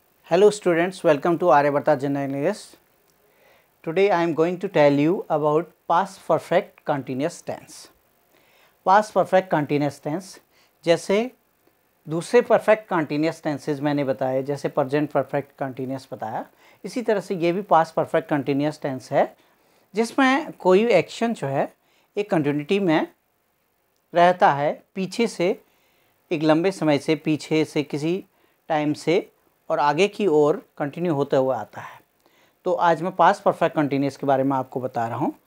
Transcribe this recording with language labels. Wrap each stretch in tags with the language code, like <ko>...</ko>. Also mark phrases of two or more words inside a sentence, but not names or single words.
<en>Hello students, welcome to Aryabharta General English. Today I am going to tell you about past perfect continuous tense. Past perfect continuous tense</en> <hi>जैसे दूसरे</hi> <en>perfect continuous tenses</en> <hi>मैंने बताए, जैसे</hi> <en>present perfect continuous</en> <hi>बताया, इसी तरह से ये भी</hi> <en>past perfect continuous tense</en> <hi>है जिसमें कोई एक्शन जो है एक कंटिन्यूटी में रहता है, पीछे से एक लंबे समय से, पीछे से किसी टाइम से और आगे की ओर कंटिन्यू होते हुए आता है। तो आज मैं</hi> <en>past perfect continuous</en> <hi>के बारे में आपको बता रहा हूँ।</hi>